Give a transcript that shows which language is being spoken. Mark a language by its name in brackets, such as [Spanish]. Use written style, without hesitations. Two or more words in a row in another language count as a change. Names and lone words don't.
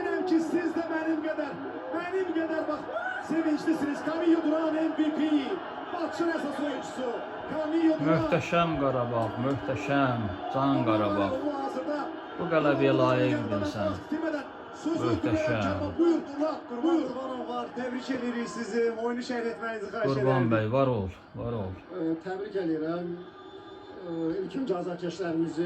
[Turkish] ki siz de benim kadar bak sevinçlisiniz. Camillo Duran MVP, maçın esas oyuncusu. Camillo Duran. [Azerbaijani] Möhtəşəm Qarabağ, möhtəşəm, can Qarabağ. Bu qələbəyə layiqdin sən. Möhtəşəm. Buyur Qurbanov var. Tebrik edirik sizi. Oyunu şərh etməyinizi xahiş edirəm. Qurban bəy, var ol, var ol. Təbrik edirəm ilk cəzakeşlərimizi.